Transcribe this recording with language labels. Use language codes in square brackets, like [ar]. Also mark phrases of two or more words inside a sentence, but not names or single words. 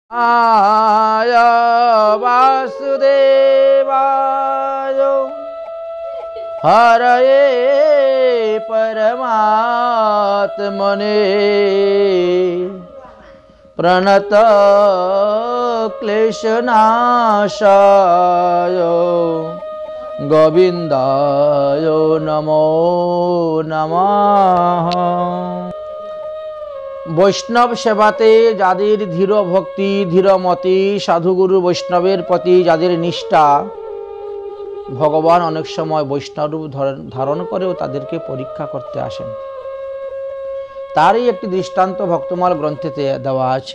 [sa] आय वासुदेवाय हरये परमात्मने प्रणत क्लेशनाशाय गोविंदाय नमो नमः। [bn] বৈষ্ণব সেবাতে যাদের ধীর ভক্তি ধীরমতি সাধুগুরু বৈষ্ণবের প্রতি যাদের নিষ্ঠা, ভগবান অনেক সময় বৈষ্ণব রূপ ধারণ করেও তাদেরকে পরীক্ষা করতে আসেন। তারই একটি দৃষ্টান্ত ভক্তমাল গ্রন্থেতে দেওয়া আছে।